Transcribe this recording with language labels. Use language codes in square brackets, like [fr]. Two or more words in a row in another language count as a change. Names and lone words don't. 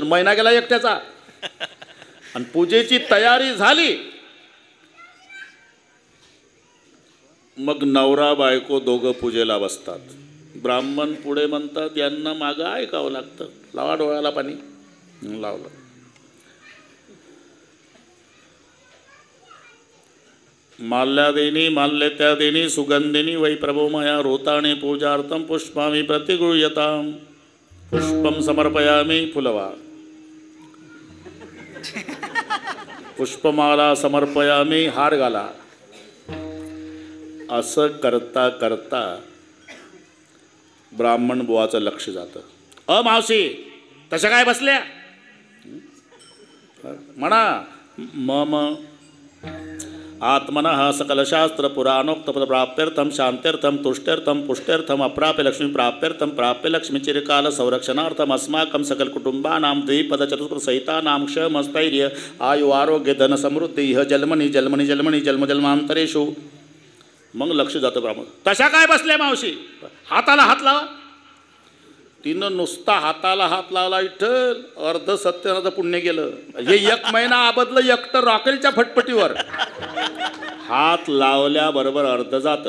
[mr] महिना गेला एकट्याचा. आणि पूजेची तयारी झाली. मग नवरा बायको दोघं पूजेला बसतात. ब्राह्मण पुढे म्हणतात यांना मागं ऐकावं लागतं. लावा डोळ्याला पाणी. लावलं. [sa] माल्यादेनी माल्यत्यादेनी सुगंधिनी वै प्रभो मया रोताणे पूजार्थं पुष्पामि प्रतिगृह्यताम्. पुष्पं समर्पयामि. फुलवा. पुष्पमाला समर्पयामि. [mr] हार घाला. असं करता करता ब्राह्मण बुवाचं लक्ष जातं. मावशी तशा काय बसल्या म्हणा. [sa] मम आत्मनः सकलशास्त्र पुराणोक्तपद प्राप्त्यर्थं शांत्यर्थं तुष्ट्यर्थं पुष्ट्यर्थं अप्राप्य लक्ष्मी प्राप्त्यर्थं प्राप्य लक्ष्मी चिरकाल संरक्षणार्थं अस्माकं सकल कुटुंबानां द्विपद चतुष्पद सहितानां क्षमस्थैर्य आयु आरोग्य धन समृद्धी इह जन्मनी जन्मनी जन्मनी जन्म जन्मांतरेषु. [mr] मग लक्ष जातं ब्राह्मण. तशा काय बसल्या मावशी. हाताला हात लावा. तिनं नुसता हाताला हात लावला. इठ्ठल अर्ध सत्यनाचं पुण्य गेलं. हे 1 महिना आबदलं एकटं रॉकेलच्या फटफटीवर. हात लावल्याबरोबर अर्ध जातं.